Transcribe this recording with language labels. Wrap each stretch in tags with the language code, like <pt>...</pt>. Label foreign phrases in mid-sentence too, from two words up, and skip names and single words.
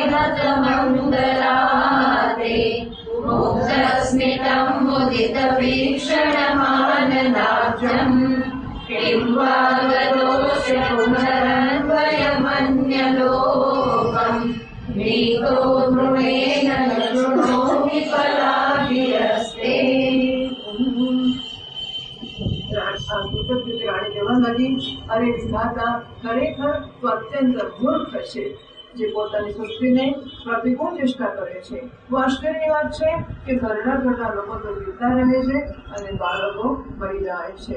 <sa>हतमङ्गलाते मुग्धस्मितं मुदितवीक्षणमाननाद्यम् किं वा गतोऽस्य पुनरन्वयमन्यलोकम् नीतो दृढेन न शृणोमि फलाभिरस्ते</sa> <gu>રાણી કહેવા લાગી, અરે વિધાતા, ખરેખર તું અત્યંત મૂર્ખ છે જે પોતાની સૃષ્ટિને પ્રતિકૂળ ચેષ્ટા કરે છે. તો આશ્ચર્યની વાત છે કે ઘરડા ઘરડા લોકો તો જીવતા રહે છે અને બાળકો મરી જાય છે.</gu>